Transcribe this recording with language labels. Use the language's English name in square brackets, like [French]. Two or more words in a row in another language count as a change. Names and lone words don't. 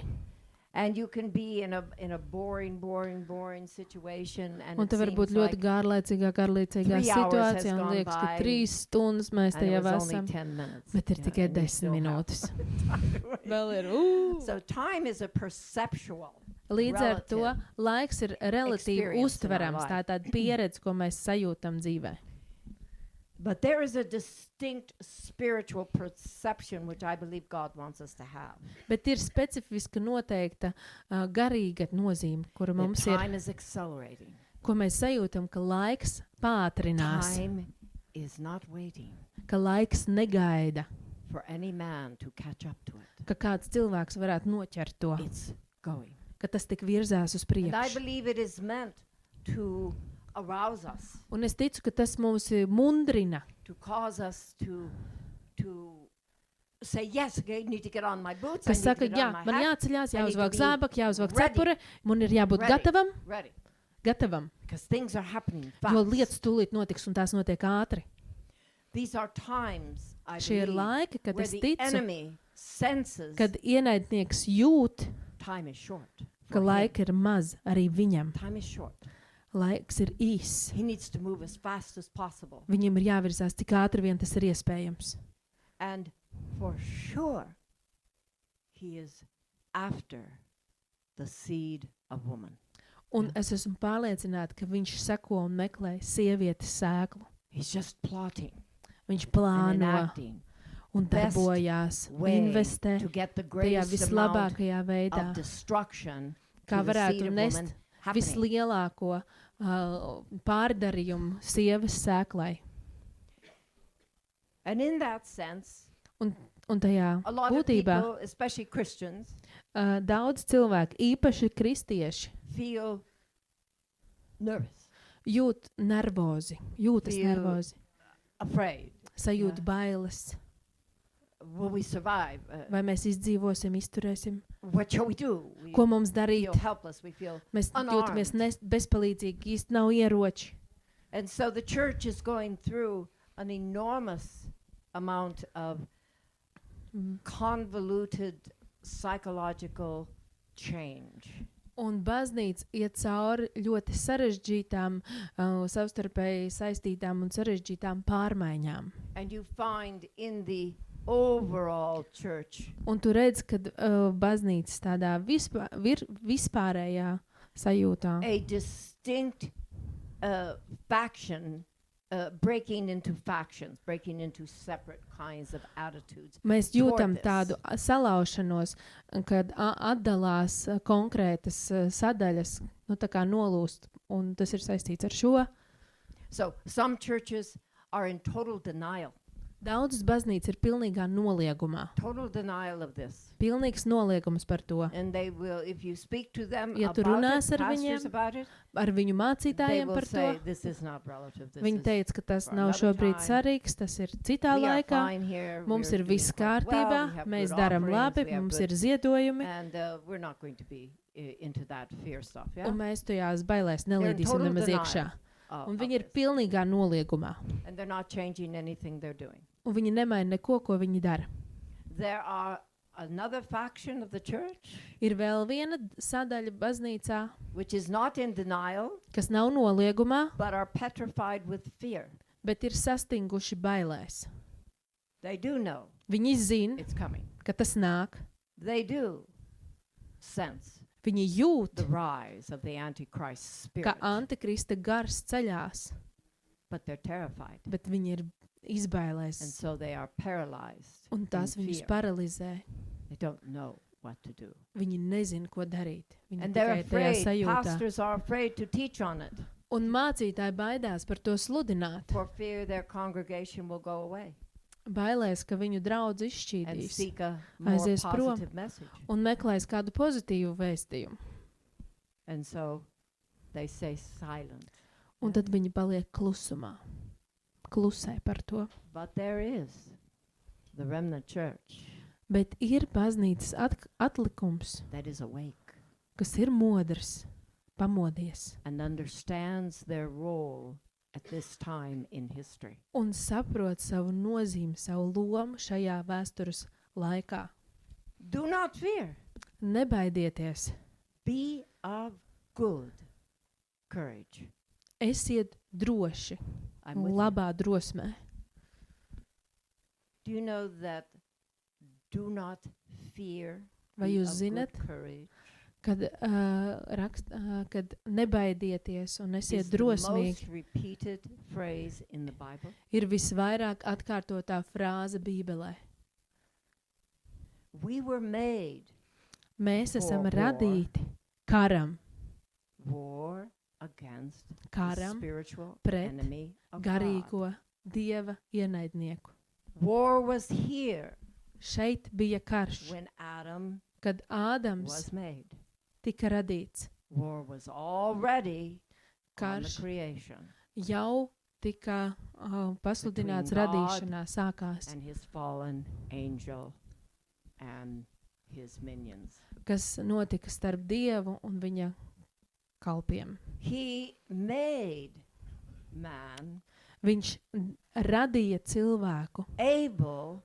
[English] And you can be in a boring situation, and [Latvian] Un [English] it [Latvian] te var būt [English] seems [Latvian] ļoti [English] like [Latvian] garlaicīgā [English] 3 hours has [Latvian] situācijā, un [English] gone [Latvian] liekas, ka [English] by, [Latvian] 3 stundas mēs [English] and [Latvian] te [English] it [Latvian] jau [English] was only [Latvian] esam, [English] 10 minutes. [Latvian] bet ir [English] Yeah, [Latvian] tikai [English] and you [Latvian] 10 [English] still have [Latvian] minūtes. [English] time to wait. [Latvian] Vēl ir, [English] So time is a perceptual. [Latvian] Līdz ar to [English] relative [Latvian] laiks ir relatīvi [English] experience in our [Latvian] uztverams, [English] life. [Latvian] tā tāda pieredze, ko mēs sajūtam dzīvē. [English] But there is a distinct spiritual perception which I believe God wants us to have. [Latvian] Bet ir specifiska noteikta garīga nozīme, kura [English] That [Latvian] mums ir, [English] time is accelerating. [Latvian] ko mēs sajūtam, ka laiks pātrinās, [English] Time is not waiting [Latvian] ka laiks negaida, [English] for any man to catch up to it. [Latvian] ka kāds cilvēks varētu noķert to, [English] It's going. [Latvian] ka tas tik virzās uz [English] And I [Latvian] priekšu. [English] believe it is meant to arouse us, [Latvian] Un es ticu, ka tas mums mundrina, [English] to cause us to say, yes, I need to get on my boots. I [Latvian] kas [English] need [Latvian] saka, [English] to get [Latvian] jā, [English] on my [Latvian] man [English] hat. [Latvian] jāceļās, [English] I need [Latvian] jāuzvelk [English] to be [Latvian] zābaki, jāuzvelk [English] ready. [Latvian] cepure, man ir jābūt [English] Ready. Ready. [Latvian] gatavam, [English] Because things are happening [Latvian] jo [English] fast. [Latvian] lietas tūlīt notiks un tās notiek ātri. [English] These are times, I [Latvian] Šie ir [English] believe, [Latvian] laiki, kad [English] where [Latvian] es [English] the [Latvian] ticu, [English] enemy senses [Latvian] kad ienaidnieks jūt, [English] time is short. [Latvian] ka [English] for him. [Latvian] laika ir maz arī viņam. [English] Time is short. [Latvian] Laiks ir īs. [English] He needs to move as fast as possible. [Latvian] Viņam ir jāvirzās tik ātri vien tas ir iespējams. [English] And for sure, he is after the seed of woman. [Latvian] Un es esmu pārliecināta, ka viņš seko un meklē sievietes sēklu. [English] He's just plotting [Latvian] Viņš [English] and [Latvian] plāno [English] enacting [Latvian] un [English] best [Latvian] darbojās, [English] way [Latvian] investē [English] to get the [Latvian] tajā [English] greatest amount [Latvian] vislabākajā veidā, [English] of destruction [Latvian] kā [English] to the [Latvian] varētu [English] seed of [Latvian] nest [English] woman happening. [Latvian] vislielāko pārdarījumu sievas sēklai. [English] And in that sense, [Latvian] Un tajā [English] a lot of [Latvian] būtībā [English] people, especially Christians, [Latvian] daudz cilvēku, īpaši kristieši, [English] feel nervous, [Latvian] jūtas [English] Feel- [Latvian] nervozi, [English] afraid. [Latvian] sajūt Jā. bailes. [English] Will we survive? [Latvian] Vai mēs izdzīvosim, izturēsim? [English] What shall we do? We [Latvian] Ko mums darīt? [English] feel helpless. We feel, [Latvian] Mēs jūtamies [English] unarmed. [Latvian] bezpalīdzīgi, īsti nav ieroči. [English] and so the church is going through an enormous amount of convoluted psychological change. [Latvian] Un baznīca iet cauri ļoti sarežģītām, savstarpēji saistītām un sarežģītām pārmaiņām. [English] And you find in the overall church [Latvian] Un tu redz, ka baznīcas tādā vispārējā sajūtā [English] a distinct faction breaking into factions, breaking into separate kinds of attitudes. [Latvian] mēs [English] toward [Latvian] jūtam [English] this. [Latvian] tādu salaušanos, kad atdalās konkrētas sadaļas, nu tā kā nolūst, un tas ir saistīts ar šo. [English] So some churches are in total denial [Latvian] Daudzas baznīcas ir pilnīgā noliegumā. [English] total denial of this. [Latvian] Pilnīgs noliegums par to. [English] And they will, if you speak to them [Latvian] Ja tu [English] about [Latvian] runās [English] it, [Latvian] ar [English] pastors [Latvian] viņiem, [English] about it, [Latvian] Ar viņu [English] they [Latvian] mācītājiem [English] will [Latvian] par [English] say, [Latvian] to. [English] this is not relative. This [Latvian] Viņi [English] is, [Latvian] teica, ka tas [English] for [Latvian] nav [English] another [Latvian] šobrīd [English] time. [Latvian] svarīgs, tas ir citā [English] we are [Latvian] laikā. [English] fine here. [Latvian] Mums [English] we're [Latvian] ir [English] doing [Latvian] viss [English] quite [Latvian] kārtībā, [English] well, we have [Latvian] mēs [English] good [Latvian] darām [English] offerings, [Latvian] labi, [English] we have [Latvian] mums [English] good- [Latvian] ir ziedojumi, [English] And we're not going to be into that fear stuff. Yeah? [Latvian] un mēs tajās bailēs [English] They're in [Latvian] nelīdīsim [English] total [Latvian] nemaz [English] denial [Latvian] iekšā. Un [English] of [Latvian] viņi ir [English] this. [Latvian] pilnīgā noliegumā. [English] And they're not changing anything they're doing. [Latvian] Un viņi nemaina neko, ko viņi dara. [English] There are another faction of the church [Latvian] Ir vēl viena sadaļa baznīcā, [English] which is not in denial, [Latvian] kas nav noliegumā, [English] but are petrified with fear. [Latvian] bet ir sastinguši bailēs. [English] They do know [Latvian] Viņi zina, [English] it's coming. [Latvian] ka tas nāk. [English] They do sense [Latvian] Viņi jūt, [English] the rise of the Antichrist spirit, [Latvian] ka antikrista gars ceļās, [English] but they're terrified. [Latvian] bet viņi ir [English] And [Latvian] izbailēs. [English] so they are paralyzed. [Latvian] Un tas [English] in [Latvian] viņus [English] fear. [Latvian] paralizē. [English] They don't know what to do. [Latvian] Viņi nezina, ko darīt. Viņi [English] And they're [Latvian] tikai tajā [English] afraid, [Latvian] sajūtā. [English] pastors are afraid to teach on it. [Latvian] Un mācītāji baidās par to sludināt. [English] for fear their congregation will go away [Latvian] Bailēs, ka viņu draudz [English] and [Latvian] izšķīdīs [English] seek a more [Latvian] aizies prom [English] positive message. [Latvian] un meklēs kādu pozitīvu vēstījumu. [English] And so they say silent. [Latvian] Un tad viņi paliek klusumā. Klusē par to. [English] But there is the remnant church [Latvian] Bet ir baznīcas atlikums, [English] that is awake [Latvian] kas ir modrs, pamodies [English] and understands their role at this time in history. [Latvian] un saprot savu nozīmi, savu lomu šajā vēstures laikā. [English] Do not fear. [Latvian] Nebaidieties, [English] Be of good courage. [Latvian] esiet droši [English] I'm [Latvian] un [English] with you. [Latvian] labā drosmē. [English] Do you know that do not fear? [Latvian] Vai [English] be [Latvian] jūs [English] of good [Latvian] zinat, [English] courage [Latvian] kad nebaidieties un esiet [English] is the [Latvian] drosmīgi, [English] most repeated phrase in the Bible. [Latvian] ir visvairāk atkārtotā frāze Bībelē. [English] We were made [Latvian] Mēs esam [English] war. [Latvian] radīti karam, [English] war against the [Latvian] karam [English] spiritual [Latvian] pret [English] enemy of God. [Latvian] garīgo Dieva ienaidnieku. [English] War was here [Latvian] Šeit bija karš, [English] when Adam [Latvian] kad Ādams [English] was made. [Latvian] tika radīts. [English] War was already on the [Latvian] Karš [English] creation [Latvian] jau tika pasludināts [English] Between God [Latvian] radīšanā sākās, [English] and his fallen angel and his minions. [Latvian] kas notika starp Dievu un viņa kalpiem. [English] He made man [Latvian] Viņš radīja cilvēku [English] able